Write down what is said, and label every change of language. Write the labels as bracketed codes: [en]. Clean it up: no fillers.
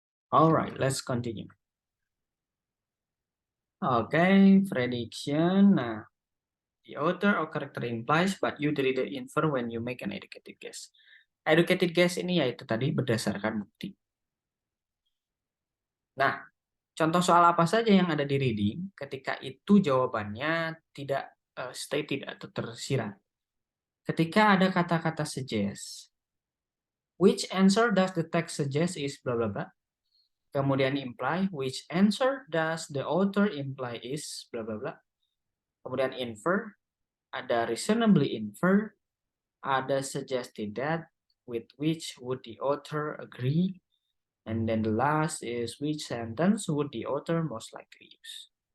[en] Alright, let's continue. Oke, prediction. Nah, the author or character implies, but you the reader infer when you make an educated guess. [id] Educated guess ini yaitu tadi berdasarkan bukti. Nah, contoh soal apa saja yang ada di reading ketika itu jawabannya tidak stated atau tersirat. Ketika ada kata-kata [en] suggest, which answer does the text suggest is bla bla bla. [id] Kemudian [en] imply, which answer does the author imply is bla bla bla. [id] Kemudian [en] infer, ada reasonably infer, ada suggested that, with which would the author agree, and then the last is which sentence would the author most likely use.